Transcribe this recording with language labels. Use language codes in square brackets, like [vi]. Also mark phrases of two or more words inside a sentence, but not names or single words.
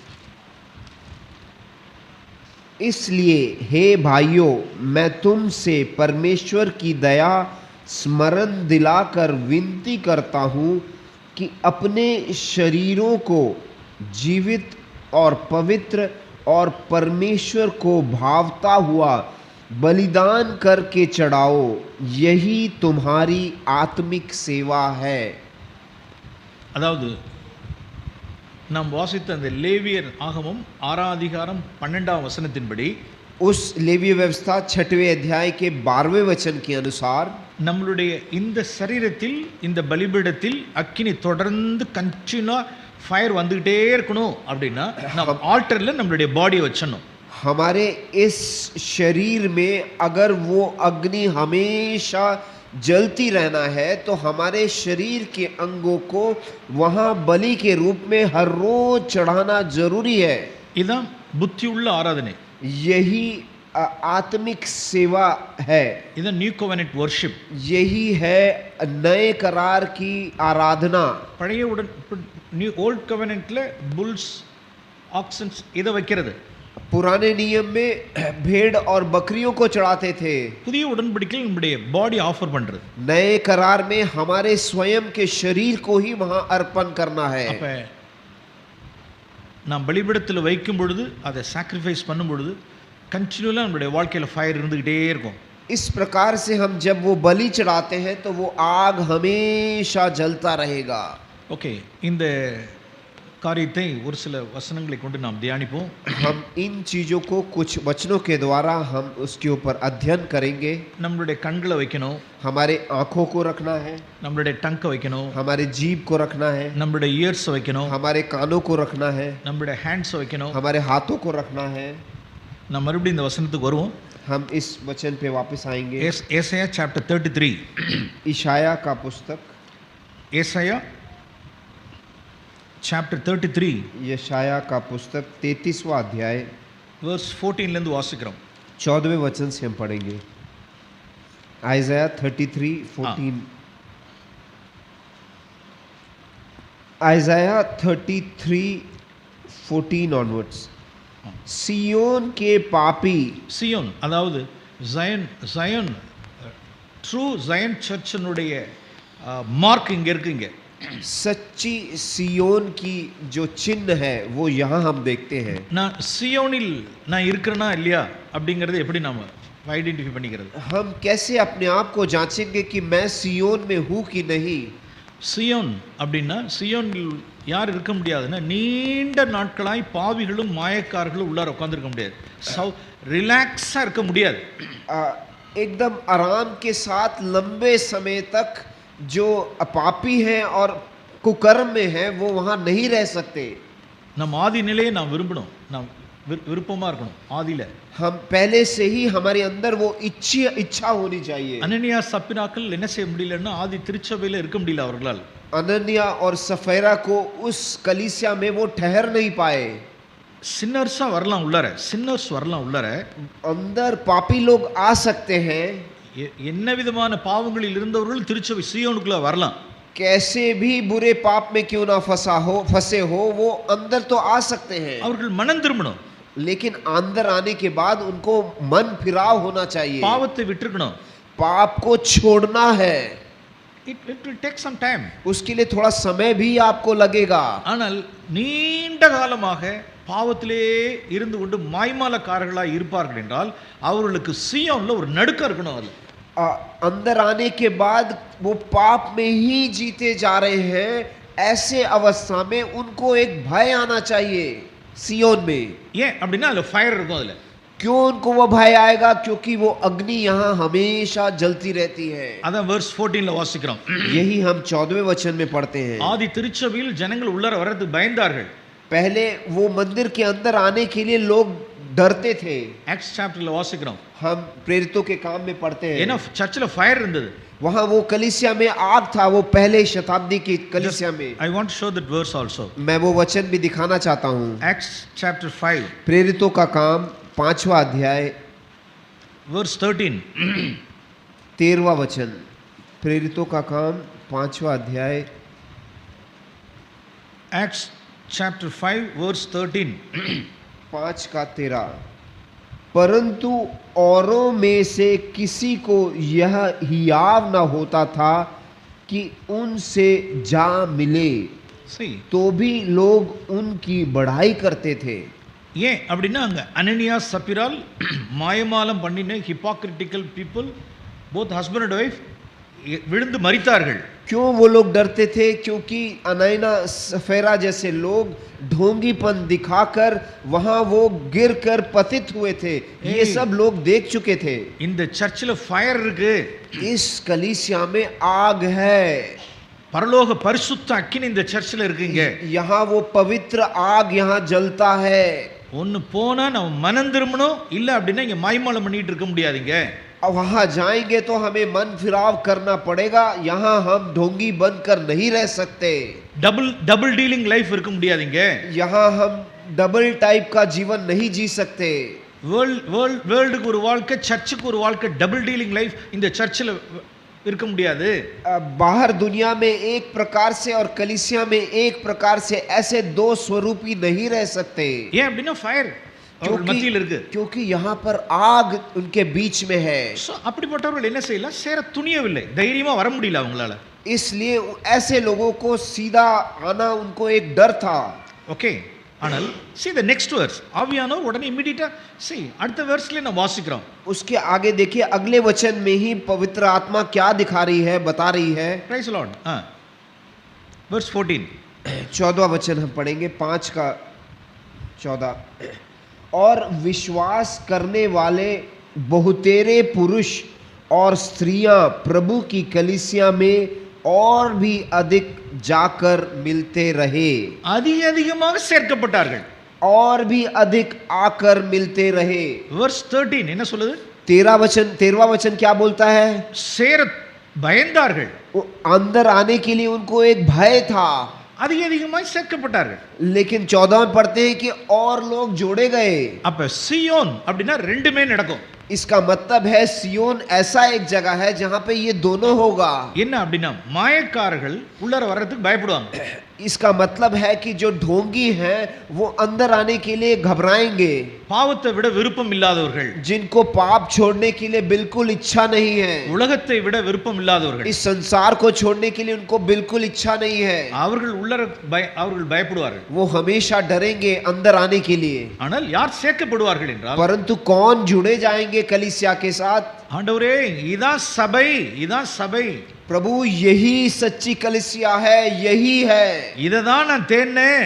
[hi] इसलिए हे भाइयों, मैं तुमसे परमेश्वर की दया स्मरण दिलाकर विनती करता हूँ कि अपने शरीरों को जीवित और पवित्र और परमेश्वर को भावता हुआ बलिदान करके चढ़ाओ, यही तुम्हारी आत्मिक सेवा है। [ta] அதாவது நாம் வாசித்த அந்த லேவியர் ஆகமம் 6ஆம் அதிகாரம் 12ஆம் வசனத்தின்படி [hi] उस लेवीय व्यवस्था 6वें अध्याय के 12वें वचन के अनुसार [ta] நம்மளுடைய இந்த சரீரத்தில் இந்த பலிபீடத்தில் அக்கினி தொடர்ந்து [en] continuously fire [ta] வந்துகிட்டே இருக்கணும் அப்படின்னா நம்ம ஆல்டர்ல நம்மளுடைய பாடியை வச்சணும். [hi] हमारे इस शरीर में अगर वो अग्नि हमेशा जलती रहना है तो हमारे शरीर के अंगों को वहाँ बलि के रूप में हर रोज चढ़ाना जरूरी है. [ta] இதுதான் புத்தியுள்ள ஆராதனை. [hi] यही आत्मिक सेवा है. [ta] இதுதான் [en] new covenant worship. [hi] यही है नए करार की आराधना. [ta] பழைய [en] new old covenant bulls oxens [ta] இதை வைக்கிறது. [hi] पुराने नियम में भेड़ और बकरियों को चढ़ाते थे. [ta] புதிய உடன்படிக்கையில் நம்முடைய [en] body offer [ta] பண்றது. [hi] नए करार में हमारे स्वयं के शरीर को ही वहां अर्पण करना है. [ta] அப்ப நாம் பலிபீடத்தில் வைக்கும் பொழுது அதை சாக்ரிஃபைஸ் பண்ணும் பொழுது கண்டினியூலா நம்முடைய வாழ்க்கையில ஃபயர் இருந்துகிட்டே இருக்கும். [hi] इस प्रकार से हम जब वो बलि चढ़ाते हैं तो वो आग हमेशा जलता रहेगा. [ta] ஓகே, இந்த காரியத்தை ஒரு சில வசனங்களை கொண்டு நாம் தியானிப்போம். [hi] हम इन चीजों को कुछ वचनों के द्वारा हम उसके ऊपर अध्ययन करेंगे. [ta] நம்மளுடைய கண்களை வைக்கணும், [hi] हमारे आंखों को रखना है, [ta] நம்மளுடைய டங்கை வைக்கணும், [hi] हमारे जीभ को रखना है, [ta] நம்மளுடைய இயர்ஸ் வைக்கணும், [hi] हमारे कानों को रखना है, [ta] நம்மளுடைய ஹேண்ட்ஸ் வைக்கணும். [hi] हमारे हाथों को रखना है. [ta] நாம் மறுபடியும் இந்த வசனத்துக்கு வருவோம். [hi] हम इस वचन पे वापस आएंगे. [ta] ஏசாயா சாப்டர் 33. [hi] इशाया का पुस्तक, [ta] ஏசாயா சாப்டர் 33 [hi] यशाया का पुस्तक 33वां अध्याय [ta] verse 14 ல இருந்து வாசிக்கிறோம். [hi] 14वें वचन से हम पढ़ेंगे. आइज़ाया 33:14. आइज़ाया 33:14 onwards. सियोन के पापी, [ta] சியோன் அதாவது ஜயன் [en] true Zion church's [ta] மார்க் இங்க இருக்குங்க. [hi] सच्ची सियोन की जो चिन्ह है वो यहाँ हम देखते हैं. [ta] நான் சியோனில் நான் இருக்கிறேனா இல்லையா அப்படிங்கறது எப்படி நாம ஐடென்டிஃபை பண்ணிக்கிறது? [hi] हम कैसे अपने आप को जांचेंगे कि मैं सियोन में हूँ कि नहीं? [ta] சியோன் அப்படின்னா சியோனில் யார் இருக்க முடியாதுன்னா நீண்ட நாட்களாய் பாவிகளும் மாயக்காரர்களும் உள்ளார உட்கார்ந்திருக்க முடியாது. ரிலாக்ஸா இருக்க முடியாது. [hi] एकदम आराम के साथ लंबे समय तक जो पापी हैं और कुकर्म में हैं वो वहाँ नहीं रह सकते. [ta] நம்ம ஆதி நிலையை நாம் விரும்பணும், நாம் விருப்பமா இருக்கணும். ஆதியில [hi] हम पहले से ही हमारे अंदर वो इच्छा होनी चाहिए. [ta] அனனியா சப்பிராக்கள் என்ன செய்ய முடியலன்னா ஆதி திருச்சபையில இருக்க முடியல அவர்களால். [hi] अनन्या और सफेरा को उस कलीसिया में वो ठहर नहीं पाए. [ta] சின்னர்ஸா வரலாம் உள்ளார, சின்னர்ஸ் வரலாம் உள்ளார. [hi] अंदर पापी लोग आ सकते हैं. [ta] என்ன விதமான பாவங்களில் இருந்தவர்கள் திருச்சபை சியோனுக்குள்ள வரலாம். [hi] कैसे भी बुरे पाप में क्यों ना फंसे हो वो अंदर तो आ सकते हैं. [ta] அவர்கள் மனம் திரும்பணும். [hi] लेकिन अंदर आने के बाद उनको मन फिराव होना चाहिए. [ta] பாவத்தை விட்டுறணும். [hi] पाप को छोड़ना है. [en] It will take some time. [hi] उसके लिए थोड़ा समय भी आपको लगेगा. [ta] ஆனால் நீண்ட காலமாக பாவத்திலே இருந்து கொண்டு மாய்மாலக்காரர்களாய் இருப்பார்கள் என்றால் அவர்களுக்கு சியோன்ல ஒரு நடுக்கம் இருக்கணும். அதுல [hi] अंदर आने के बाद वो पाप में ही जीते जा रहे हैं, ऐसे अवस्था में उनको एक भय आना चाहिए सियोन में. [ta] ஏன் அப்படின்னா அதுல ஃபயர் இருக்கும். அதுல [hi] क्यों उनको वो भय आएगा? क्योंकि वो अग्नि यहाँ हमेशा जलती रहती है. [ta] அதான் verse 14 ல வாசிக்கிறோம். [hi] यही हम 14वें वचन में पढ़ते हैं. [ta] ஆதி திருச்சபையில் ஜனங்கள் உள்ளார வரதுக்கு பயந்தார்கள். [hi] पहले वो मंदिर के अंदर आने के लिए लोग डरते थे. [ta] Acts chapter ல வாசிக்கிறோம். [hi] हम प्रेरितों के काम में पढ़ते हैं. [ta] ஏன்னா சர்ச்சில் ஃபயர் இருந்தது. [hi] वहाँ वो कलीसिया में आग था, वो पहले शताब्दी की कलीसिया में. [en] I want to show that verse also. [hi] मैं वो वचन भी दिखाना चाहता हूँ. [en] Acts chapter 5 [hi] प्रेरितों का काम 5वां अध्याय [en] verse 13. [hi] 13वां वचन. प्रेरितों का काम 5वां अध्याय [en] Acts chapter 5 verse 13. 5:13. [hi] परंतु औरों में से किसी को यह हियाव न होता था कि उनसे जा मिले [en] see [hi] तो भी लोग उनकी बढ़ाई करते थे। [ta] ஏன் அப்படின்னா அங்க அனனியா சப்பிரால் மாயமாலம் பண்ணின [en] hypocritical people both husband and wife [ta] விழுந்து மரித்தார்கள் [hi] क्यों वो लोग डरते थे? क्योंकि अनैना सफेरा जैसे लोग ढोंगीपन दिखाकर वहां वो गिरकर पतित हुए थे। ये सब लोग देख चुके थे। [ta] இந்த சர்ச்சில் ஃபயர் இருக்கு, [hi] इस कलीसिया में आग है, [ta] பரலோக பரிசுத்த அக்கினி இந்த சர்ச்சில் இருக்குங்க, [hi] यहाँ वो पवित्र आग यहाँ जलता है। [ta] ஒன்னு போனா நம்ம மனம் திரும்பணும், இல்ல அப்படின்னா இங்க மாய்மாலம் பண்ணிட்டு இருக்க முடியாதுங்க। [hi] अब वहां जाएंगे तो हमें मन फिराव करना पड़ेगा, यहाँ हम ढोंगी बनकर नहीं रह सकते। [en] double dealing life [ta] இருக்க முடியாதுங்க। [hi] यहाँ हम [en] double type [hi] का जीवन नहीं जी सकते। [ta] வேர்ல்டுக்கு ஒரு வாழ்க்கை, சர்ச்சுக்கு ஒரு வாழ்க்கை, [en] double dealing life [ta] இந்த சர்ச்சில் இருக்க முடியாது। [hi] बाहर दुनिया में एक प्रकार से और कलीसिया में एक प्रकार से ऐसे दो स्वरूपी नहीं रह सकते। [ta] ஏன் அப்படின்னா ஃபயர் மத்தியில் இருக்கு, [hi] क्योंकि यहाँ पर आग उनके बीच में है। [ta] அப்படிப்பட்டவர்கள் என்ன செய்யலாம்? சேர துணியவில்லை, தைரியமா வர முடியல அவங்களால। [hi] इसलिए ऐसे लोगों को सीधा आना उनको एक डर था। [ta] ஓகே, ஆனால் [en] see the next verse, [ta] ஆவியானவர் உடனே [en] immediately see [ta] அடுத்த வெர்ஸ்ல நான் வாசிக்கிறோம்। [hi] उसके आगे देखिए, अगले वचन में ही पवित्र आत्मा क्या दिखा रही है, बता रही है। [en] Praise the Lord। verse 14 [hi] 14वां वचन हम पढ़ेंगे, 5 का 14। और विश्वास करने वाले बहुतेरे पुरुष और स्त्रियां प्रभु की कलीसिया में और भी अधिक जाकर मिलते रहे। [ta] அதிகமாக சேர்க்கப்பட்டார்கள், [hi] और भी अधिक आकर मिलते रहे। [ta] verse 13 என்ன சொல்லுது? [hi] 13वां वचन क्या बोलता है? [ta] சேர பயந்தார்கள், [hi] अंदर आने के लिए उनको एक भय था, [ta] அதிகமாய் சேர்க்கப்பட்டார்கள்। [hi] लेकिन 14 में पढ़ते हैं कि और लोग जोड़े गए। [ta] அப்ப சியோன் அப்படின்னா ரெண்டுமே நடக்கும்। [hi] इसका मतलब है सियोन ऐसा एक जगह है जहां पे ये दोनों होगा। [ta] என்ன அப்படின்னா மாயக்காரர்கள் உள்ளர வர்றதுக்கு பயப்படுவாங்க। [hi] इसका मतलब है कि जो ढोंगी हैं वो अंदर आने के लिए घबराएंगे। [ta] பாவத்தை விட விருப்பம் இல்லாதவர்கள், [hi] जिनको पाप छोड़ने के लिए बिल्कुल इच्छा नहीं है, [ta] உலகத்தை விட விருப்பம் இல்லாதவர்கள், [hi] इस संसार को छोड़ने के लिए उनको बिल्कुल इच्छा नहीं है, [ta] அவர்கள் அவர்கள் பயப்படுவார்கள்। [hi] वो हमेशा डरेंगे अंदर आने के लिए। [ta] ஆனால் யார் சேர்க்கப்படுவார்கள் என்றால், [hi] परंतु कौन जुड़े जाएंगे कलीसिया के साथ? [ta] ஆண்டவரே இதான் சபை, இதான் சபை, [hi] प्रभु यही सच्ची कलीसिया है, यही है, [ta] இததான் நான் தேடினேன்,